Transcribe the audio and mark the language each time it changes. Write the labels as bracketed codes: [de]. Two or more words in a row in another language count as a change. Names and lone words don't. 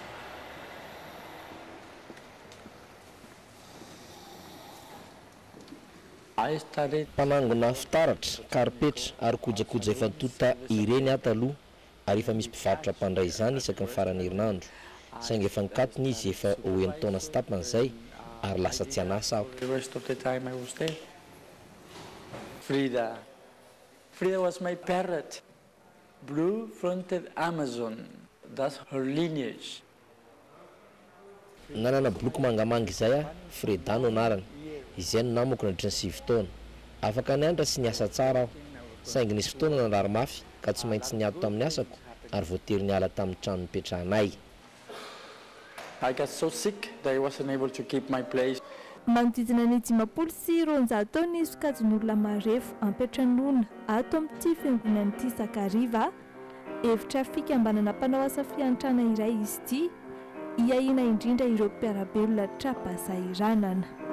[mg] Mpanangona fitaratra, karipetra ary kojakoja efa tota ireny ato aloha ary efa misy mpivarotra mpandray izany isaky ny farany herinandro. Saingy efa nikatony izy efa hoen'ny taona sy tapany izay ary lasa tsy anasa aho. [en] Frida was my parrot, blue-fronted Amazon. That's her lineage. [mg] Nanana boloky mangamanga izay a, Frida no anarany. Izay no namako nandritra ny 7 taona. Afaka niandra sy niasa tsara aho. Saingy nisy fotoana nandrary mafy ka tsy maintsy niady tamin'ny asako ary voatery niala tamin'ny trano nipetrahanay. [en] I got so sick that I wasn't able to keep my place. [mg] Manodidina ny 500 sy 200 ny sokajin'olona marefo ampetran'olona ato amin'ity fiangonana ity isan-kariva. Hevitra fikambanana mpanao asa fiantrana iray izy ity, hiahiana indrindra ireo mpiarabelona trapasairanana.